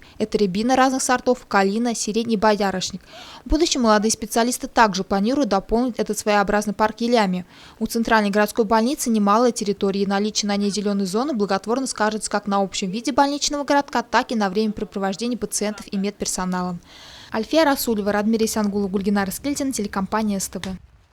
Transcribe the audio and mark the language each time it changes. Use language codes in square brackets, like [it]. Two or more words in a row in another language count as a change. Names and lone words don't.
[ru] Это рябина разных сортов, калина, сирень и боярышник. В будущем молодые специалисты также планируют дополнить этот своеобразный парк елями. У Центральной городской больницы немалая территория, и наличие на ней зеленой зоны благотворно скажется как на общем виде больничного городка, так и на времяпрепровождении пациентов и медперсоналом. Альфия Расулева, Радмир Исангулов, Гульгинар Искельдин, телекомпания СТВ.